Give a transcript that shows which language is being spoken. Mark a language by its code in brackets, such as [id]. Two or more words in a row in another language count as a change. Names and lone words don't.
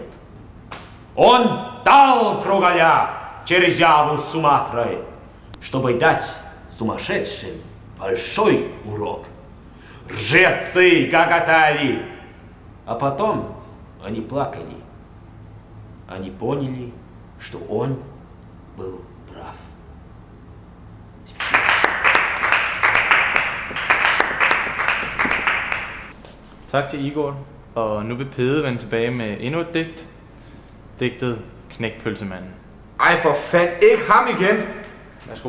[ru] Он дал кругаля через Яву с Суматрой, чтобы дать сумасшедшим большой урок. Ржецы гоготали, а потом они плакали. Они поняли, что он был прав. [da] Tak til Igor, og nu vil Pede vende tilbage med endnu et digt. Digtet Knækpølsemanden. Ej for fanden, ikke ham igen! Værsgo.